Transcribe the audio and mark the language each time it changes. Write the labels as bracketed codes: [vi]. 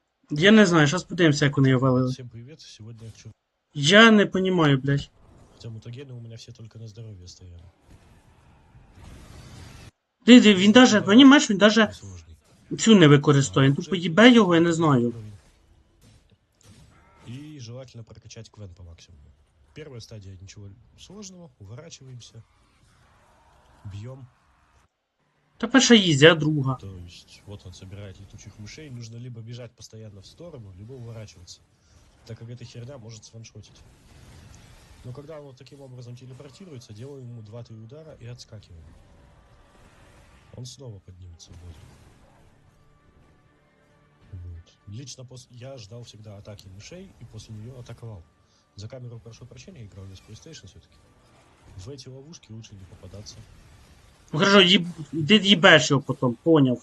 [uk] Я не знаю, зараз подивимося, як вони його валили. [ru] Всем привет, сегодня я хочу... Я не понимаю, блядь. Хотя мутагены у меня все только на здоровье стояли. [uk] Ти, він даже, понімаєш, він даже [ru] Сложный. [uk] цю не використовує. Він тупо їбе його, я не знаю. [ru] И желательно прокачать квен по максимуму. Первая стадия, ничего сложного, уворачиваемся, бьем. [uk] Та перша їздя, а друга. [ru] То есть, вот он собирает летучих мышей, нужно либо бежать постоянно в сторону, либо уворачиваться, так как эта херня может сваншотить. Но когда он вот таким образом телепортируется, делаем ему 2-3 удара и отскакиваем. Он снова поднимется в воздух. Вот. Лично я ждал всегда атаки мышей и после нее атаковал. За камеру, прошу прощения, играл я с PlayStation все-таки. В эти ловушки лучше не попадаться. Ну хорошо, [uk] ти їбеш його потім, поняв.